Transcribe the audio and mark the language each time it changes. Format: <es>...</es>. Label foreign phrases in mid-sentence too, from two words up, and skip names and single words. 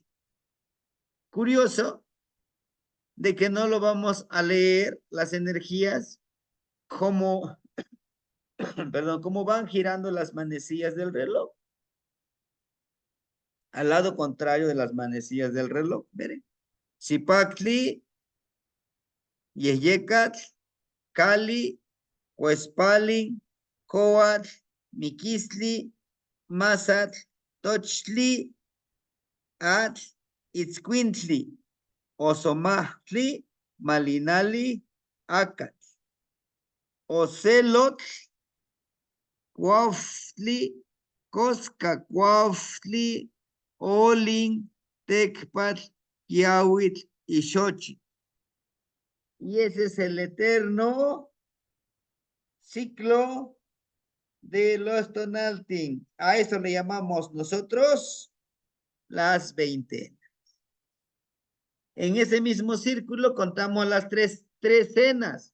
<es>Curioso de que no lo vamos a leer las energías como, perdón, cómo van girando las manecillas del reloj. Al lado contrario de las manecillas del reloj, miren. Zipactli, Yeyecatl, Cali, Huespalin, Coatl, Miquistli, Mazatl, Tochtli, Atl, Itzcuintli, Osomahtli, Malinali, Acatl, Ocelotl, Cuautli, Coscacuautli, Olin, Tecpatl, Yahuitl y Xochitl. Y ese es el eterno ciclo de los Tonaltin. A eso le llamamos nosotros las 20. En ese mismo círculo contamos las tres cenas.</es>